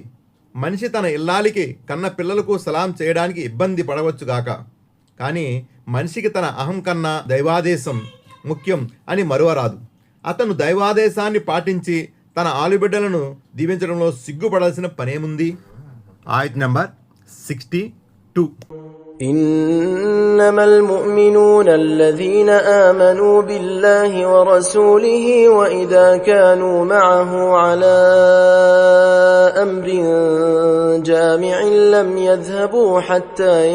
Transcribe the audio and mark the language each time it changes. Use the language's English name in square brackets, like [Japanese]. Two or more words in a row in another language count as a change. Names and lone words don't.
[Telugu] మనిషి తన ఇల్లాలికి కన్న పిల్లలకు సలాం చేయడానికి ఇబ్బంది పడవచ్చుగాక, కానీ మనిషికి తన అహం కన్నా దైవాదేశం ముఖ్యం అని మరువరాదు. అతను దైవాదేశాన్ని పాటించి తన ఆలుబిడ్డలను దీవించడంలో సిగ్గుపడాల్సిన పనేముంది? ఆయత్ నెంబర్ 62. [Arabic] إنما المؤمنون الذين آمنوا بالله ورسوله وإذا كانوا معه على أمر جامع لم يذهبوا حتى